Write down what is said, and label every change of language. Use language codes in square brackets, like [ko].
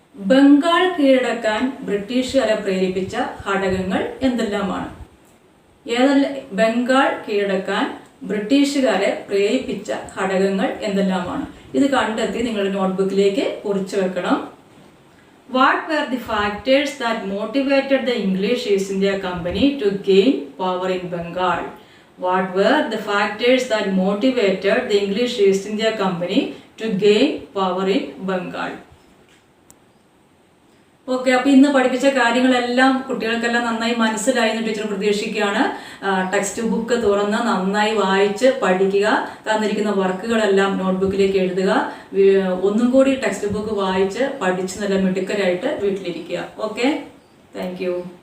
[ml] ബംഗാൾ കീഴടക്കാൻ ബ്രിട്ടീഷുകാരെ പ്രേരിപ്പിച്ച ഘടകങ്ങൾ എന്തെല്ലാമാണ്? ബംഗാൾ കീഴടക്കാൻ ബ്രിട്ടീഷുകാരെ പ്രേരിപ്പിച്ച ഘടകങ്ങൾ എന്തെല്ലാമാണ്? ഇത് കണ്ടെത്തി നിങ്ങളുടെ നോട്ട്ബുക്കിലേക്ക് കുറിച്ചു വെക്കണം. [en] What were the factors that motivated the English East India Company to gain power in Bengal? What were the factors that motivated the English East India Company to gain power in Bengal? [ml] Okay, അപ്പോൾ ഇന്ന് പഠിപ്പിച്ച കാര്യങ്ങളെല്ലാം കുട്ടികൾക്കെല്ലാം നന്നായി മനസ്സിലായി എന്ന് teacher പ്രതീക്ഷിക്കുകയാണ്. Text book തുറന്ന് നന്നായി വായിച്ച് പഠിക്കുക. തന്നിരിക്കുന്ന വർക്കുകളെല്ലാം നോട്ട്ബുക്കിലേക്ക് എഴുതുക. ഒന്നും കൂടി ടെക്സ്റ്റ് ബുക്ക് വായിച്ച് പഠിച്ച് നല്ല മിടുക്കരായിട്ട് വീട്ടിലിരിക്കുക. Okay, [en] Thank you.